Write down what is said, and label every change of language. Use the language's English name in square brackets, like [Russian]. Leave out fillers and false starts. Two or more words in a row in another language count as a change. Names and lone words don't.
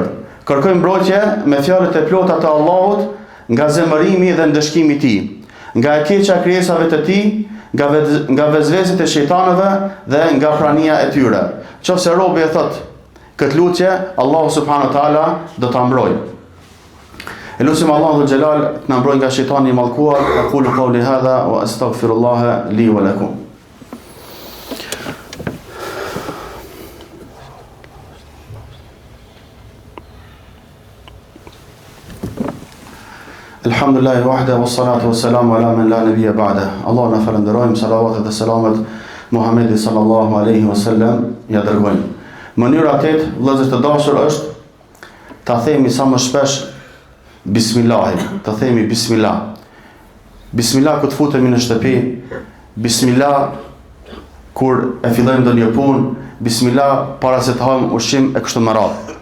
[Albanian] Kërkojmë mbrojtje me fjalët e plota të Allahut nga zemërimi dhe ndëshkimi i tij, nga e keqja krijesave të tij, nga vezvesit e shejtanëve dhe nga prania e tyre. Nëse robi e thot këtë lutje, Allahu [Arabic] سبحانه وتعالى [Albanian] do ta mbrojë. Elusim Allahu [Arabic] ذو الجلال [Albanian] të na mbrojë nga shejtani i mallkuar. [Arabic] أقول قولي هذا وأستغفر الله لي ولكم. الحمد لله وحده والصلاة والسلام على من لا نبي بعده. [Albanian] Allah na falenderojmë, salavatet dhe selamet Muhamedi [Arabic] صلى الله عليه وسلم [Albanian] ja dërgojmë. Mënyra 8, vëllezër të dashur, është ta themi sa më shpesh bismillah, ta themi bismillah. Bismillah kur të futemi në shtëpi, bismillah kur e fillojmë ndonjë punë, bismillah para se të hajmë ushqim e kështu me radhë.